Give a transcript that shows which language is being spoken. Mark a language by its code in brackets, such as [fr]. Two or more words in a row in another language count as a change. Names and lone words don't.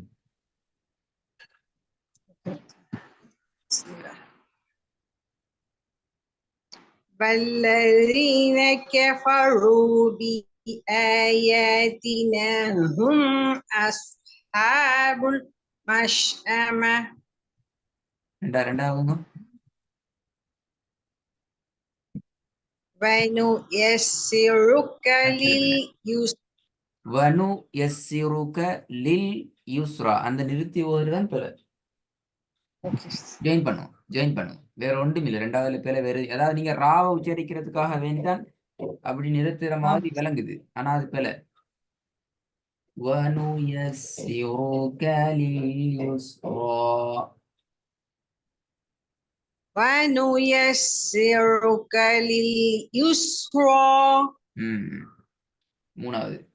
[ar] والذين كفروا بآياتنا هم أصحاب المشأمة. وَنُيَسِّرُكَ لِلْيُسْرَى. [ta] அந்த நிறுத்தி ஓதுதான் பிற. ஜாயின் பண்ணும் வேற ஒன்றும் இல்லை. ரெண்டாவது பேர வேற அதாவது நீங்க ராவை உச்சரிக்கிறதுக்காக வேண்டிதான் அப்படி நிறுத்துற மாதிரி விளங்குது. ஆனா அது பிற. [ar] وَنُيَسِّرُكَ لِلْيُسْرَى. وَنُيَسِّرُكَ لِلْيُسْرَى. [ta] மூணாவது